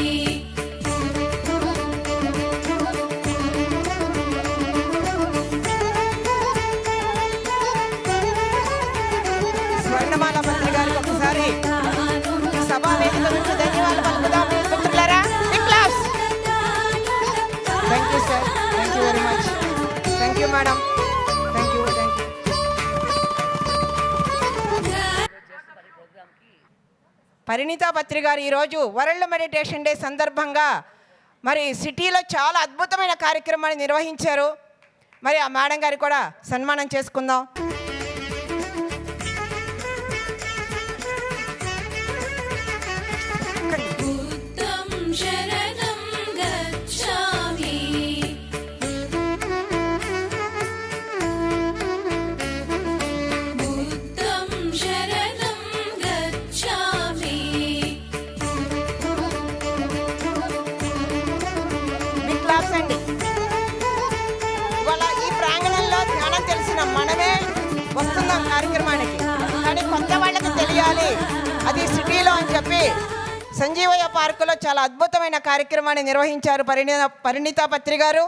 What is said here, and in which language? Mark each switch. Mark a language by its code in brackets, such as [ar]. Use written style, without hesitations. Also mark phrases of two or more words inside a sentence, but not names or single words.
[te] స్వర్ణమాల మంత్రి గారికి ఒకసారి సభా వేదిక నుంచి ధన్యవాదాలు పలుకుదాం మిత్రులారా. [en] Big claps. Thank you sir. Thank you very much. Thank you madam. Thank you. [te] పరిణీతా పత్రి గారు ఈరోజు [en] World Meditation Day [te] సందర్భంగా మరి సిటీలో చాలా అద్భుతమైన కార్యక్రమాన్ని నిర్వహించారు. మరి ఆ మేడం గారికి కూడా సన్మానం చేసుకుందాం. [sa] बुद्धं शरणं गच्छामि बुद्धं शरणं गच्छामि [en] big claps అండి. [te] ఇవాళ ఈ ప్రాంగణంలో ధ్యానం తెలిసిన మనమే వస్తున్నాం కార్యక్రమానికి, కానీ కొత్త వాళ్ళకి తెలియాలి అది సిటీలో అని చెప్పి సంజీవయ్య పార్కులో చాలా అద్భుతమైన కార్యక్రమాన్ని నిర్వహించారు పరిణీతా పత్రి గారు.